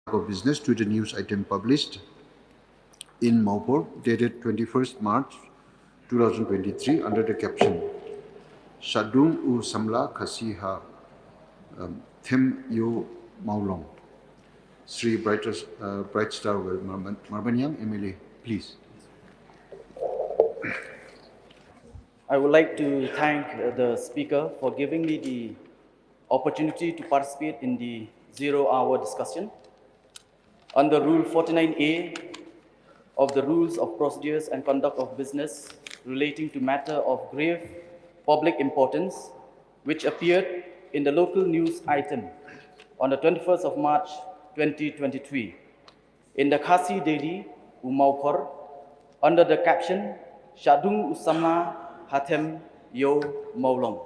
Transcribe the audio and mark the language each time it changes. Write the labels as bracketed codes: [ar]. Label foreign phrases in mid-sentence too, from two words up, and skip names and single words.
[en] of business to the news item published in Maupur dated 21st March 2023 under the caption [kha] Shahdung u samla khasi ha them yo maulong. [en] Sri Brightstarwell Marbaniang, MLA, please. I would like to thank the speaker for giving me the opportunity to participate in the zero-hour discussion. Under Rule 49A of the Rules of Procedures and Conduct of Business relating to matter of grave public importance, which appeared in the local news item on the 21st of March 2023 in the KHASI Daily, Umaupur, under the caption, [kha] Shahdung Usamla Hatem Yo Maulong.